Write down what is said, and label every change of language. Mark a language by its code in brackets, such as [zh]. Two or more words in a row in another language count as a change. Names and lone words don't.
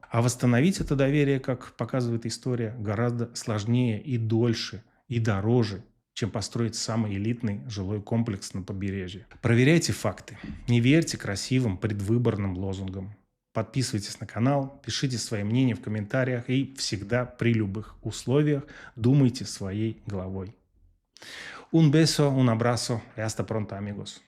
[ru] А восстановить это доверие, как показывает история, гораздо сложнее и дольше, и дороже, чем построить самый элитный жилой комплекс на побережье. Проверяйте факты. Не верьте красивым предвыборным лозунгам. Подписывайтесь на канал, пишите свои мнения в комментариях и всегда при любых условиях думайте своей головой. [es] Un beso, un abrazo y hasta pronto, amigos.